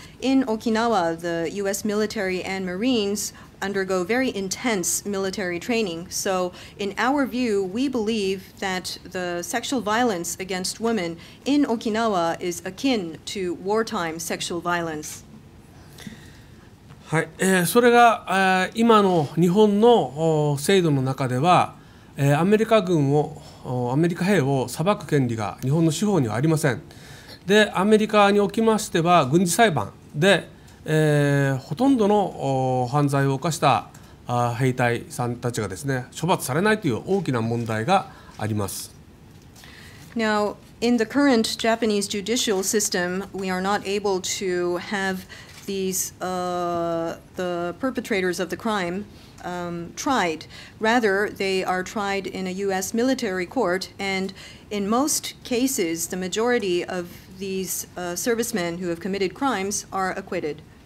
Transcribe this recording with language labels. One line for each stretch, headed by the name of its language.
English: In Okinawa, the U.S. military and Marines undergo very intense military training. So in our view, we believe that the sexual violence against women in Okinawa is akin to wartime sexual violence.
Japanese: はい、それが今の日本の制度の中では、アメリカ兵を裁く権利が日本の司法にはありません。で、アメリカにおきましては軍事裁判で、ほとんどの犯罪を犯した兵隊さんたちがですね、処罰されないという大きな問題があります。
English: Now, in the current Japanese judicial system, we are not able to have these the perpetrators of the crime tried. Rather, they are tried in a U.S. military court, and in most cases, the majority of these servicemen who have committed crimes are acquitted.